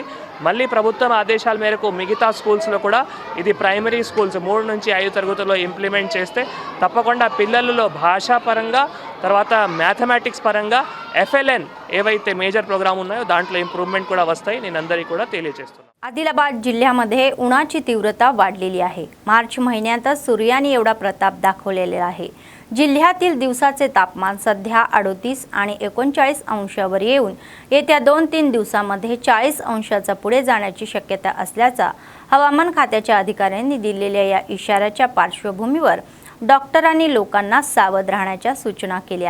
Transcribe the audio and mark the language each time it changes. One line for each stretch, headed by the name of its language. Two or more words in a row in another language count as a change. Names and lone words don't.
Telugu: మళ్ళీ ప్రభుత్వం ఆదేశాల మేరకు మిగతా స్కూల్స్లో కూడా ఇది
English: primary schools
Telugu: 3 నుంచి 5 తరగతుల్లో ఇంప్లిమెంట్ చేస్తే తప్పకుండా పిల్లలలో భాషాపరంగా తర్వాత మ్యాథమెటిక్స్ పరంగా FLN ఏవైతే
English: major program
Telugu: ఉన్నాయో దాంట్లో ఇంప్రూవ్మెంట్ కూడా వస్తాయి। నేను అందరికీ కూడా తెలియజేస్తున్నాను।
Marathi: आदिलाबाद जिल्ह्यामध्ये उन्हाची तीव्रता वाढलेली आहे। मार्च महिन्यातच सूर्याने एवढा प्रताप दाखवलेला आहे। जिल्ह्यातील दिवसाचे तापमान सध्या 38 आणि 39 अंशावर येऊन येत्या 2-3 दिवसांमध्ये 40 अंशाचा पुढे जाण्याची शक्यता असल्याचा हवामान खात्याच्या अधिकाऱ्यांनी दिलेल्या या इशाऱ्याच्या पार्श्वभूमीवर डॉक्टरांनी लोकांना सावध राहण्याच्या सूचना केल्या।